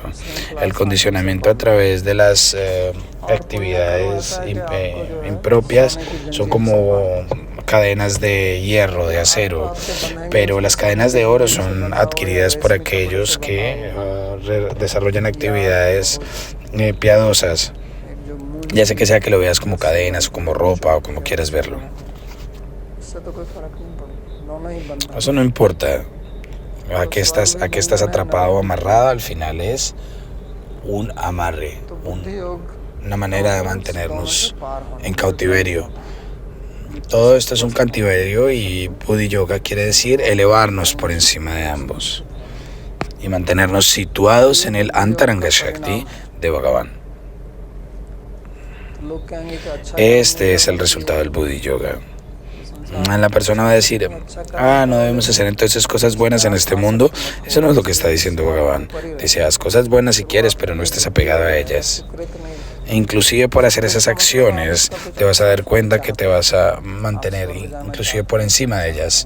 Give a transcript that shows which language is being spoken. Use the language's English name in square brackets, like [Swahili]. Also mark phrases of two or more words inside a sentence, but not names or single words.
[Spanish] El condicionamiento a través de las actividades impropias son como cadenas de hierro, de acero, pero las cadenas de oro son adquiridas por aquellos que desarrollan actividades piadosas. ya sea que lo veas como cadenas o como ropa o como quieras verlo. [Hindi] इससे तो कोई फर्क नहीं पड़ता, दोनों ही बंधन। [Spanish] Eso no importa. ¿A qué estás atrapado o amarrado? Al final es un amarre, [Hindi] तो बुद्धि योग [Spanish] una manera de mantenernos en cautiverio. Todo esto es un cautiverio y Buddhi Yoga quiere decir elevarnos por encima de ambos y mantenernos situados en el Antaranga Shakti de Bhagavan. [Hindi] तो लोग कहेंगे कि अच्छा [Spanish] Este es el resultado del Buddhi Yoga. La persona va a decir, no debemos hacer entonces cosas buenas en este mundo. Eso no es lo que está diciendo Bhagavan. Dice, haz cosas buenas si quieres, pero no estés apegado a ellas. E inclusive por hacer esas acciones, te vas a dar cuenta que te vas a mantener inclusive por encima de ellas.